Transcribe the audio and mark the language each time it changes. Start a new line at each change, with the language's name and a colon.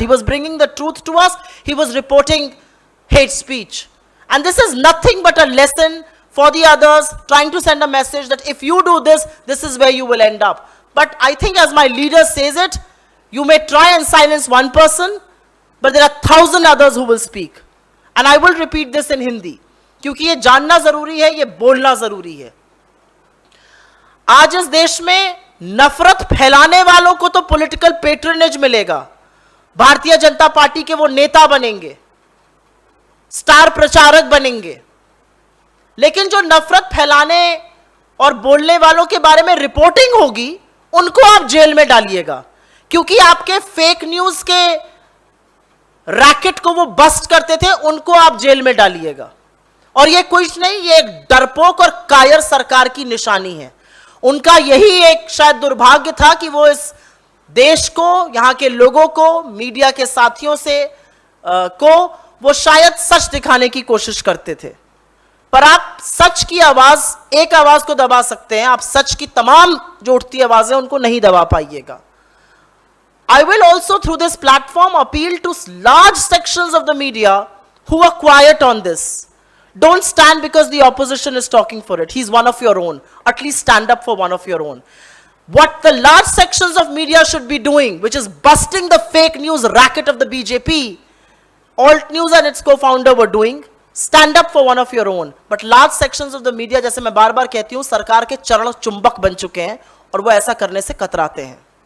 English: He was bringing the truth to us. He was reporting hate speech. And this is nothing but a lesson for the others, trying to send a message that if you do this, this is where you will end up. But I think as my leader says it, you may try and silence one person, but there are 1,000 others who will speak. And I will repeat this in Hindi.
Hindi: क्योंकि ये जानना जरूरी है, ये बोलना जरूरी है. आज इस देश में नफरत फैलाने वालों को तो पॉलिटिकल पेट्रोनेज मिलेगा, भारतीय जनता पार्टी के वो नेता बनेंगे, स्टार प्रचारक बनेंगे, लेकिन जो नफरत फैलाने और बोलने वालों के बारे में रिपोर्टिंग होगी, उनको आप जेल में डालिएगा, क्योंकि आपके फेक न्यूज के रैकेट को वो बस्ट करते थे, उनको आप जेल में डालिएगा. और ये कुछ नहीं, ये एक डरपोक और कायर सरकार की निशानी है. उनका यही एक शायद दुर्भाग्य था कि वो इस देश को, यहां के लोगों को, मीडिया के साथियों से को वो शायद सच दिखाने की कोशिश करते थे. पर आप सच की आवाज, एक आवाज को दबा सकते हैं, आप सच की तमाम जो उठती आवाजें उनको नहीं दबा पाइएगा.
English: I will also through this platform appeal to large sections of the media who are quiet on this. Don't stand because the opposition is talking for it. He's one of your own. At least stand up for one of your own. What the large sections of media should be doing, which is busting the fake news racket of the BJP, Alt News and its co-founder were doing, stand up for one of your own. But large sections of the media,
Hindi: जैसे मैं बार बार कहती हूँ, सरकार के चरण चुंबक बन चुके हैं और वो ऐसा करने से कतराते हैं.